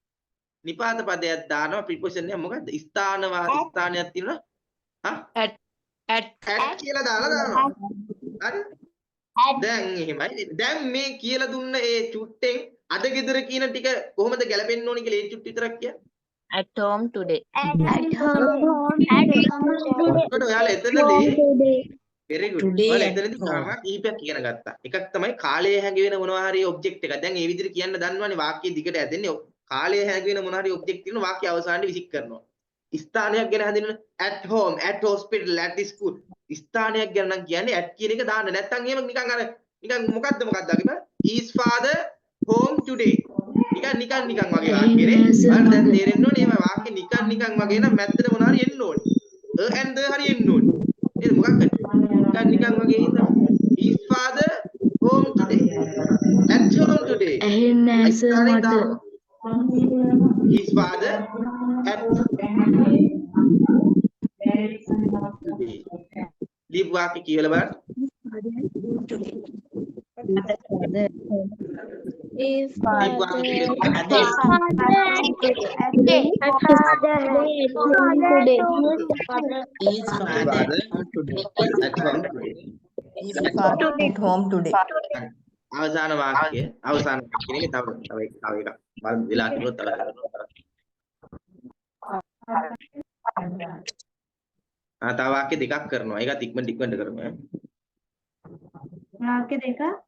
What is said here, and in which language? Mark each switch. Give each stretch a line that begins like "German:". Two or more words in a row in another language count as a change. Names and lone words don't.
Sinhala: නිපාත පදයක් දානවා ප්‍රිපොසිෂන් එක මොකද්ද? ස්ථානයක් තියෙනවා. at කියලා දානවා. හරි? දැන් එහෙමයි. දැන් මේ කියලා දුන්න ඒ චුට්ටෙන් අද ගෙදර කියන ටික කොහොමද ගැලපෙන්න ඕනි කියලා ඒ චුට්ට විතරක් කියන්න.
English: At home today.
Sinhala: ඔයාලා එතනදී
English: very good.
Sinhala: ඔයාලා එතනදී කාරණා කීපයක් ඉගෙන ගත්තා. එකක් තමයි කාලය හැඟෙන මොනවා හරි ඔබ්ජෙක්ට් එකක්. දැන් මේ විදිහට කියන්න දන්නවනේ වාක්‍ය දිගට ඇදෙන්නේ කාලය හැඟෙන මොනවා හරි ඔබ්ජෙක්ට් තියෙන වාක්‍ය අවසානයේ විසික් කරනවා. ස්ථානයක් ගැන හඳුන්වන
English: at home, at hospital, at school.
Sinhala: ස්ථානයක් ගැන නම් කියන්නේ at කියන එක දාන්න. නැත්තම් එහෙම නිකන් අර නිකන් මොකද්ද අකිපා?
English: Is father home today?
Sinhala: නිකන් වගේ වාක්‍යනේ. ඔයාලට දැන් තේරෙන්න ඕනේ මේ වාක්‍ය නිකන් වගේ නම් මැද්දට මොනවා හරි එන්න ඕනේ.
English: and the
Sinhala: හරි එන්න ඕනේ. නේද මොකක්ද? නිකන් වගේ හින්දා.
English: His father home today. At home today.
Sinhala: ඇහෙන්නේ නැහැ සර් මට.
English: His father at today.
Sinhala: දීප් වාක්‍ය කියලා බලන්න.
English: His
Sinhala: දීප් වාක්‍ය කියලා.
English: His father today. At home today. His father at home today.
Sinhala: අවසාන වාක්‍ය අවසාන වාක්‍යෙ නේ තව එකක් බලන්න වෙලා තිබුණොත් තව තව වාක්‍ය දෙකක් කරනවා. ඒකත් ඉක්මනට කරමු ඈ. වාක්‍ය දෙකක්